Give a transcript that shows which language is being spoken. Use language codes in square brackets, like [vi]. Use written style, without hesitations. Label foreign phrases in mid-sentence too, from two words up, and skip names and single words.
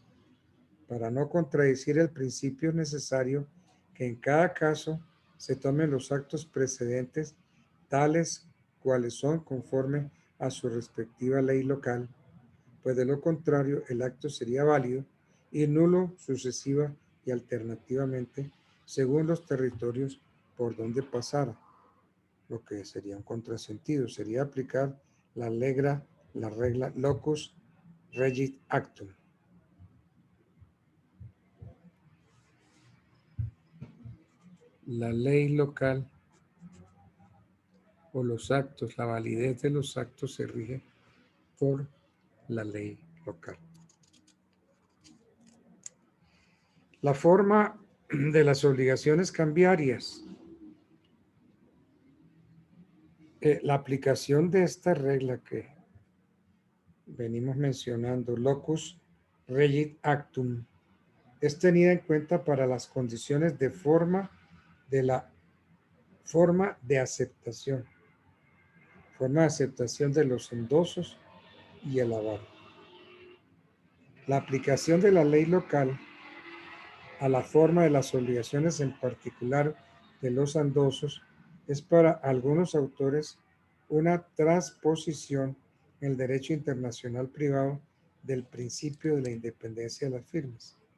[es] Para no contradecir el principio es necesario que en cada caso se tomen los actos precedentes tales cuales son conforme a su respectiva ley local, pues de lo contrario el acto sería válido y nulo sucesiva y alternativamente según los territorios por donde pasara, lo que sería un contrasentido, sería aplicar la regla [la] locus regit actum. [es] La ley local o los actos, la validez de los actos se rige por la ley local. La forma de las obligaciones cambiarias. La aplicación de esta regla que venimos mencionando, [la] locus regit actum, [es] es tenida en cuenta para las condiciones de la forma de aceptación de los endosos y el aval. La aplicación de la ley local a la forma de las obligaciones, en particular de los endosos, es para algunos autores una transposición en el derecho internacional privado del principio de la independencia de las firmas.